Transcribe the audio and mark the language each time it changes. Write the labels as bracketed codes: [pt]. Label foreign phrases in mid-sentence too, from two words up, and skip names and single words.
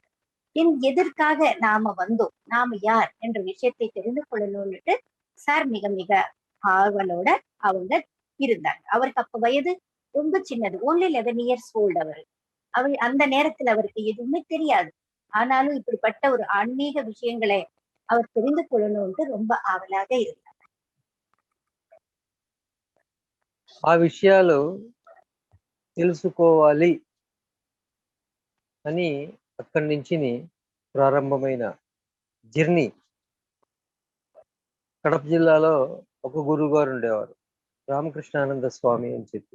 [ta] எதற்காக நாம வந்தோம், நாம யார் என்ற விஷயத்தை தெரிந்து கொள்ளணும்னுட்டு சார் மிக மிக ஆர்வலோட அவங்க இருந்தாங்க. அவருக்கு அப்ப வயது ரொம்ப சின்னது, [en] only 11 years old. [ta] அவர் அந்த நேரத்துல அவருக்கு எதுவுமே தெரியாது. ஆனாலும் இப்படிப்பட்ட ஒரு ஆன்மீக விஷயங்களை அவர் தெரிந்து கொள்ளணும்ட்டு ரொம்ப ஆவலாக இருந்தார். [te] ఆ విషయాలు తెలుసుకోవాలి అని అక్కడి నుంచి ప్రారంభమైన జర్నీ. కడప జిల్లాలో ఒక గురువు గారు ఉండేవారు, రామకృష్ణానంద స్వామి అని చెప్పి.